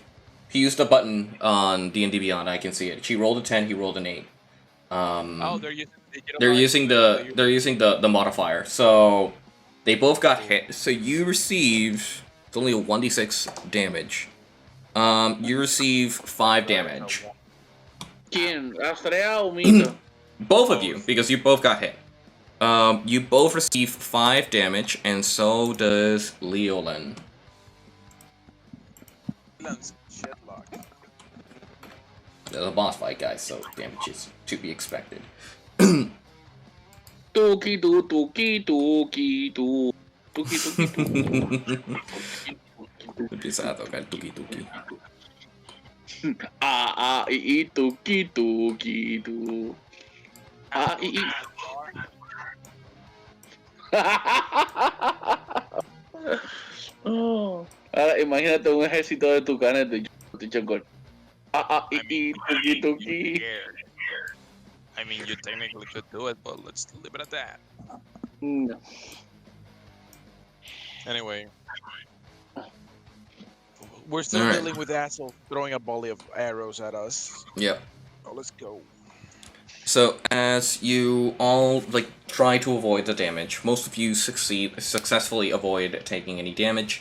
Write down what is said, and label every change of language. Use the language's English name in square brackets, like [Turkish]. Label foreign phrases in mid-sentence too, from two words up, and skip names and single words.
[English] He used the button on D&D Beyond. I can see it. She rolled a 10. He rolled an 8. Oh, they're using the modifier. So they both got hit. So you receive... It's only a 1d6 damage. You receive 5 damage. [Spanish] ¿Quién? ¿Astrea o Mito? [English] Both of you, because you both got hit. You both receive 5 damage, and so does Leolin. There's a boss fight, guys, so damage is to be expected. Tuki tu, tuki tuki tu. Tuki tuki tu. [Spanish] Empieza a tocar tuki tuki. I, tuki tuki tu. I. Oh. Ahora imagínate un ejército de tucanes de chocol. Tuki tuki. [English] I mean, you technically could do it, but let's leave it at that. No. Anyway, we're still dealing with assholes throwing a volley of arrows at us. Yep. So let's go. So as you all try to avoid the damage, most of you successfully avoid taking any damage.